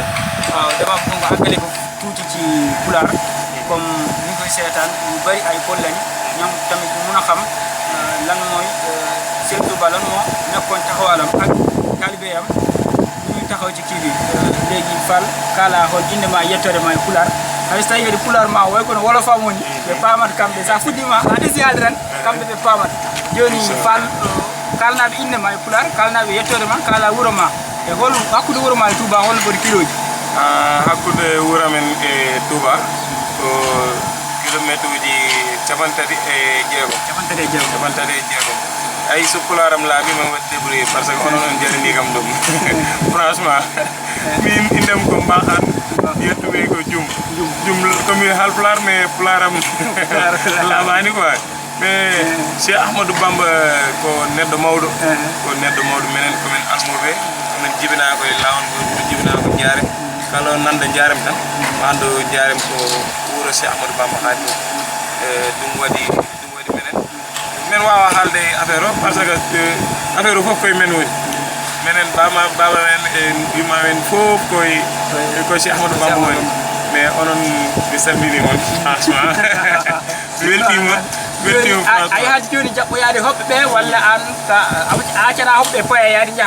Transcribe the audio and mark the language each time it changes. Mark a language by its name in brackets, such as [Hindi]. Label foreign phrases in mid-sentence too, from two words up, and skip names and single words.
[Wolof] waaw dama bëgg nga àggale ko tuuti ci pulaar comme ñu koy seetaan ñu bëri ay Pël lañu ñoom tamit ñu mun a xam lan mooy Sëriñ Tuuba lan moo nekkoon taxawaalam ak taalibeeyam ñu taxaw ci kii bi léegi [Fula] Fall kala hol indema yettore ma e pulaar hay so tawi kadi pulaar ma way kono wolofam woni ɓe pamat kamɓe sa fuɗɗima a desiyade tan kamɓe ɓe pamat joni Fall kalnaɓe indema e pulaar kalnaɓe yettore ma kala wuuro ma e hol hakkude wuuro ma e Touba holno foti kiloji hakkude wuro men e Touba ko kilométre uji capantati e jeegom capantati e jeegom ay so pularam laaɓi ma waɗi débrouillé [French] par ce que [Fula] onon on jarani kam ɗum franchement min indem ko mbahan yettuɓe ko jum komi halpular mais pularam laaɓani quoi mais Cheikh Ahmadou Bamba ko neɗɗo mawɗo minen komin almoɓe komin jibina koye lawol ngol jibina ko jaarem kala nanda jaarem tan ando jaarem ko wuuro Cheikh Ahmadou Bamba haali ɗum waɗi men wawa haalde affaire o [French] par ce que [Fula] affaire o fof koye men woni minen baba men e wima men fof koye Cheikh Ahmadou Bamba woni mais onon mi salmini on franchement weltima a yahaji joni jaɓɓoyade hoɓɓe ɓe walla an a accana hoɓɓe poya yaade jaaha